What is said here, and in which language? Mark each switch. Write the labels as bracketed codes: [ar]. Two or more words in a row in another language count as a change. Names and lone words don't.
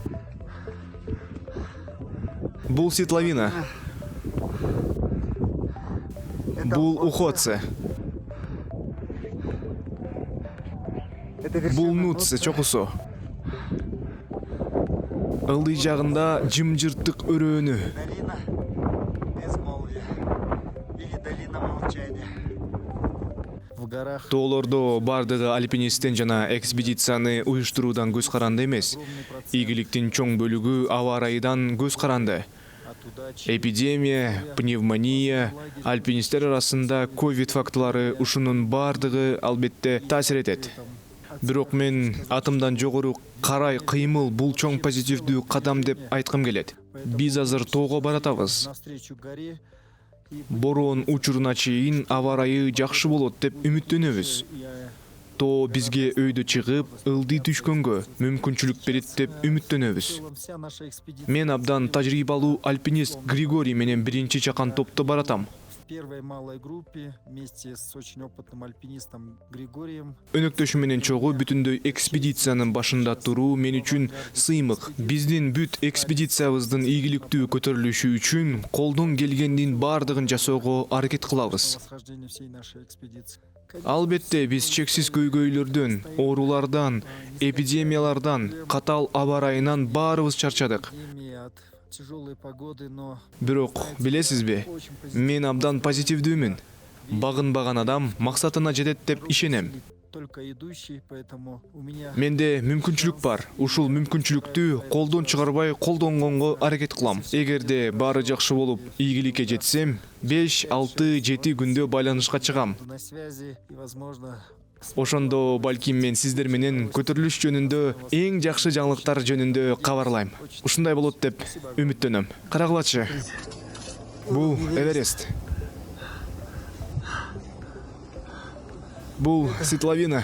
[ky] Бул Светловина. Бул Ухоце. Бул Нутсе чокусу. Ылдый жагында жымжырттык өрөөнү. [ru] Долина безмолвия или долина молчания. В горах [ky] Тоолордо бардыгы альпинисттен жана экспедицияны уюштуруудан көз каранды эмес. Ийгиликтин чоң бөлүгү аба ырайынан көз каранды. Эпидемия, пневмония, альпинисттер арасында ковид фактылары ушунун бардыгы албетте таасир этет. Бирок мен атымдан жогору карай кыймыл бул чоң позитивдүү кадам деп айткым келет. Биз азыр тоого баратабыз. [ru] навстречу горе [ky] Бороон учуруна чейин аба ырайы жакшы болот деп үмүттөнөбүз. Тоо бизге өйдө чыгып, ылдый түшкөнгө мүмкүнчүлүк берет деп үмүттөнөбүз. [ru] вся наша экспедиция [ky] Мен абдан тажрыйбалуу альпинист Григорий менен биринчи чакан топто баратам. [ru] В первой малой группе вместе с очень опытным альпинистом Григорием [ky] Өнөктөшү менен чогуу бүтүндөй экспедициянын башында туруу мен үчүн сыймык. Биздин бүт экспедициябыздын ийгиликтүү көтөрүлүшү үчүн колдон келгендин бардыгын жасоого аракет кылабыз. [ru] восхождению всей нашей экспедиции. [ky] Албетте биз чексиз көйгөйлөрдөн, оорулардан, эпидемиялардан, катал аба ырайынан баарыбыз чарчадык. [ru] От тяжелой погоды, но [ky] Бирок, билесизби, [ru] очень позитивно. [ky] мен абдан позитивдүүмүн. Багынбаган адам максатына жетет деп ишенем. [ru] Только идущий, поэтому у меня [ky] Менде мүмкүнчүлүк бар. Ушул мүмкүнчүлүктү колдон чыгарбай колдонгонго аракет кылам. Эгерде баары жакшы болуп, ийгиликке жетсем, 5, 6, 7 күндө байланышка чыгам. [ru] на связи и, возможно, [ky] Ошондо балким мен сиздер менен көтөрүлүш жөнүндө эң жакшы жаңылыктар жөнүндө кабарлайм. Ушундай болот деп үмүттөнөм. Карагылачы. Бул Эверест. Бул Светловина.